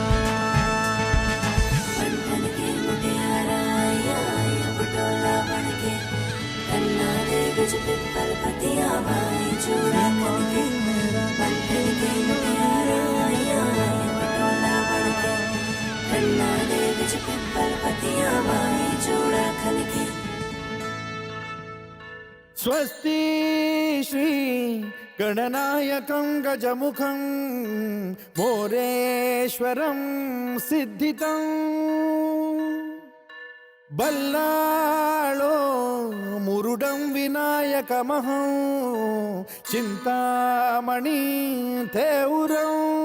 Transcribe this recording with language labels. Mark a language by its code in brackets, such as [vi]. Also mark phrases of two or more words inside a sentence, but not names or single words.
[pa] ਬੰਧਨ ਕੇ ਮੁਟਿਆਰਾਂ ਆਇਆ ਪਟੋਲਾ ਬਣਕੇ ਕੰਨਾਂ ਦੇ ਵਿਚ ਪਿੱਪਲ ਪੱਤੀਆਂ ਬਾਈ ਚੂੜਾ ਬਣਕੇ ਬੰਧਨ ਕੇ ਮੁਟਿਆਰਾਂ ਆਇਆ ਪਟੋਲਾ ਬਣਕੇ ਕੰਨਾਂ ਦੇ ਵਿਚ ਪਿੱਪਲ ਪੱਤੀਆਂ ਬਾਈ ਚੂੜਾ ਬਣਕੇ [sa] स्वस्ति श्री गणनायकं गजमुखं मोरेश्वरं सिद्धितं बल्लाळो मुरुडं विनायकमहं चिन्तामणि तेउरं